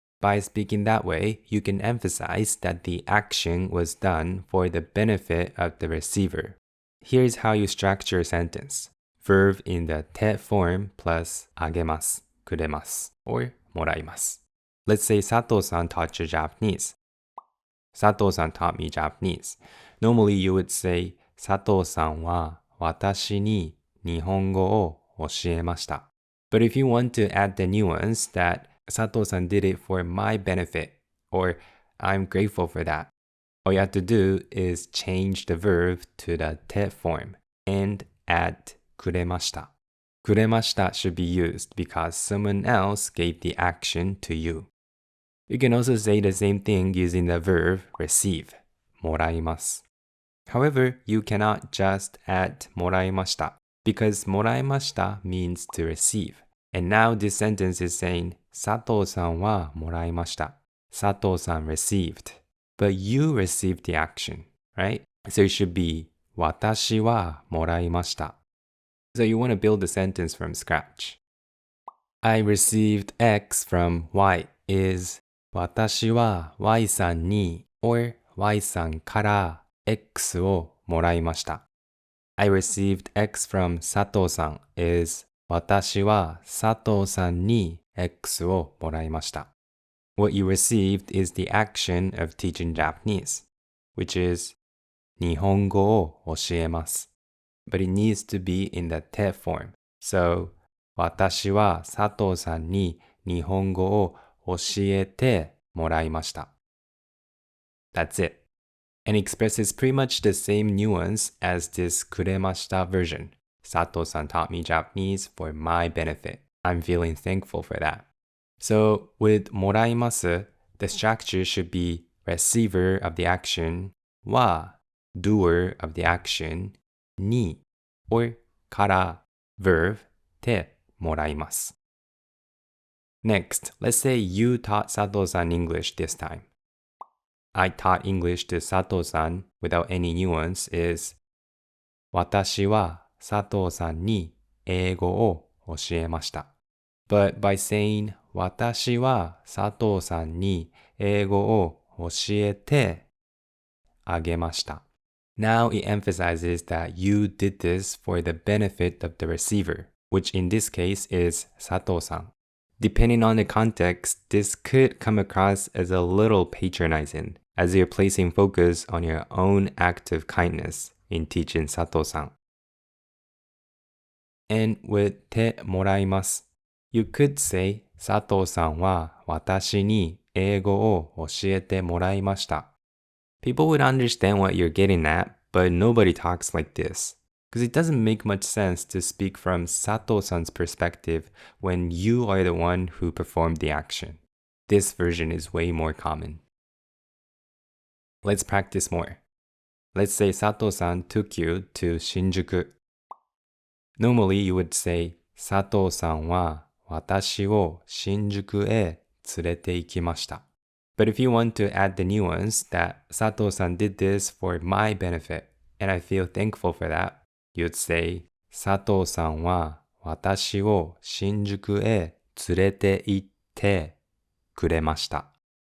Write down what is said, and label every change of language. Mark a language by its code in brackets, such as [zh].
[en] By speaking that way, you can emphasize that the action was done for the benefit of the receiver. Here's how you structure a sentence. Verb in the te form plus agemasu, kuremasu, or moraimasu. Let's say Sato-san taught you Japanese. Sato-san taught me Japanese. Normally you would say, [ja] 佐藤さんは私に日本語を教えました。 [en] But if you want to add the nuance that Sato-san did it for my benefit, or I'm grateful for that, all you have to do is change the verb to the te form and add くれました。くれました should be used because someone else gave the action to you. You can also say the same thing using the verb receive, もらいます。 However, you cannot just add もらいました because もらいました means to receive. And now this sentence is saying [ja] 佐藤さんはもらいました。 [en] 佐藤さん received. But you received the action, right? So it should be [ja] 私はもらいました. [en] So you want to build the sentence from scratch. I received X from Y is [ja] 私は Y さんに or Y さんから X をもらいました。 [en] I received X from 佐藤さん is [ja] 私は佐藤さんに X をもらいました。 [en] What you received is the action of teaching Japanese, which is [ja] 日本語を教えます。 [en] But it needs to be in the te form. So, [ja] 私は佐藤さんに日本語を教えてもらいました。 [en] That's it. And expresses pretty much the same nuance as this くれました version. Sato-san taught me Japanese for my benefit. I'm feeling thankful for that. So with もらいます, the structure should be receiver of the action, は doer of the action, に or から verb てもらいます. Next, let's say you taught Sato-san English this time. I taught English to Sato-san without any nuance is [ja] 私は佐藤さんに英語を教えました。 [en] But by saying [ja] 私は佐藤さんに英語を教えてあげました。 [en] Now it emphasizes that you did this for the benefit of the receiver, which in this case is 佐藤さん. Depending on the context, this could come across as a little patronizing, as you're placing focus on your own act of kindness in teaching Sato-san. And with てもらいます, you could say [ja] 佐藤さんは私に英語を教えてもらいました. [en] People would understand what you're getting at, but nobody talks like this. Because it doesn't make much sense to speak from Sato-san's perspective when you are the one who performed the action. This version is way more common. Let's practice more. Let's say Sato-san took you to Shinjuku. Normally you would say [ja] 佐藤さんは私を新宿へ連れて行きました. [en] But if you want to add the nuance that Sato-san did this for my benefit, and I feel thankful for that, you'd say [ja] 佐藤さんは私を新宿へ連れて行ってくれました.